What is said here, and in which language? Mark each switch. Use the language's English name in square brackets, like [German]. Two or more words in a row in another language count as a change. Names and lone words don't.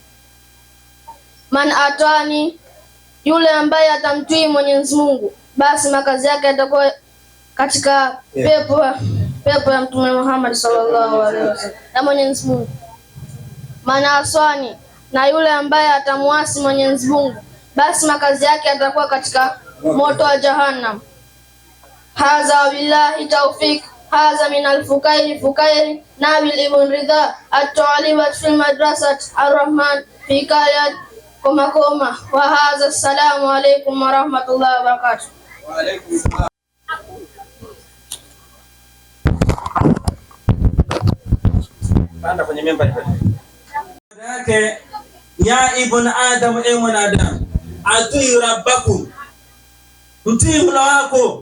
[Arabic] من أطاعني, [Swahili] yule ambaye atamtii Mwenyezi Mungu, basi makazi yake yatakuwa katika pepo ya Mtume Muhammad [Arabic] صلى الله عليه وسلم [Swahili] na Mwenyezi Mungu. [Arabic] من عصاني, [Swahili] na yule ambaye atamuasi Mwenyezi Mungu, basi makazi yake yatakuwa katika moto wa Jahannam. [Arabic] هذا بالله توفيق هذا من الفقير نبيل بن رضا الطالبة في مدرسة الرحمن في كرات كوما. وهذا السلام عليكم ورحمة الله وبركاته. وعليكم السلام. [Swahili] Panda kwenye memba yake, [Arabic] يا ابن آدم, [Swahili] e mwanadamu, [Arabic] أطيعوا ربكم, [Swahili] mtii Mola wako.